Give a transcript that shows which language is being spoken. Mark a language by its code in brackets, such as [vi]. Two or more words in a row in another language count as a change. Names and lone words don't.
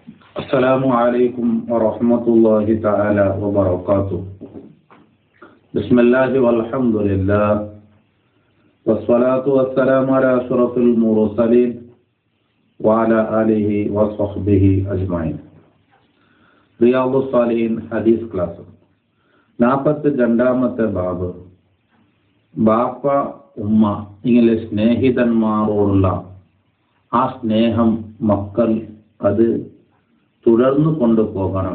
[ar] السلام عليكم ورحمة الله تعالى وبركاته. بسم الله والحمد لله والصلاة والسلام على أشرف المرسلين وعلى آله وصحبه أجمعين. [ml] റിയാദു സ്വാലിഹീൻ ഹദീസ് ക്ലാസ് 42ാമത്തെ ബാബ്. ബാപ്പ ഉമ്മ ഇങ്ങനെ സ്നേഹിതന്മാരോടുള്ള ആ സ്നേഹം മക്കൾ അത് തുടർന്നു കൊണ്ടുപോകണം.